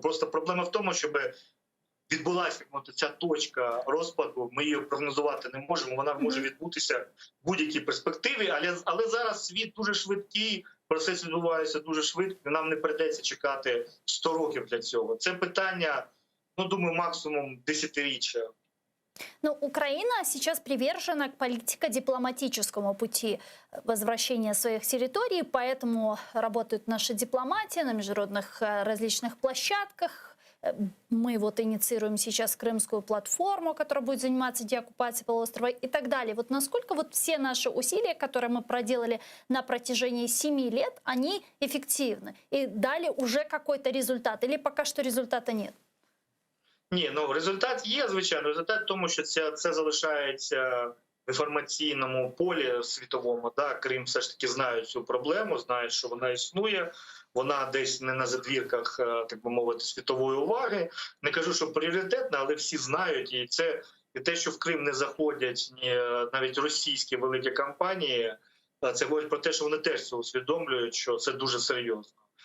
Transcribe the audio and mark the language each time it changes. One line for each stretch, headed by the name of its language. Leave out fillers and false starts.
Ukrainian: Просто проблема в тому, щоб відбулася ця точка розпаду, ми її прогнозувати не можемо, вона може відбутися в будь-якій перспективі, але зараз світ дуже швидкий, процес відбувається дуже швидко, нам не прийдеться чекати 100 років для цього. Це питання, думаю, максимум десятиріччя.
Russian: Но Украина сейчас привержена к политико-дипломатическому пути возвращения своих территорий, поэтому работают наши дипломатии на международных различных площадках. Мы вот инициируем сейчас Крымскую платформу, которая будет заниматься деоккупацией полуострова и так далее. Вот насколько вот все наши усилия, которые мы проделали на протяжении 7 лет, они эффективны и дали уже какой-то результат или пока что результата нет?
Ukrainian: Ні, результат є, звичайно. Результат в тому, що це залишається в інформаційному полі світовому. Да? Крим все ж таки знають цю проблему, знають, що вона існує. Вона десь не на задвірках, так би мовити, світової уваги. Не кажу, що пріоритетна, але всі знають. І це і те, що в Крим не заходять навіть російські великі компанії, це говорить про те, що вони теж це усвідомлюють, що це дуже серйозно.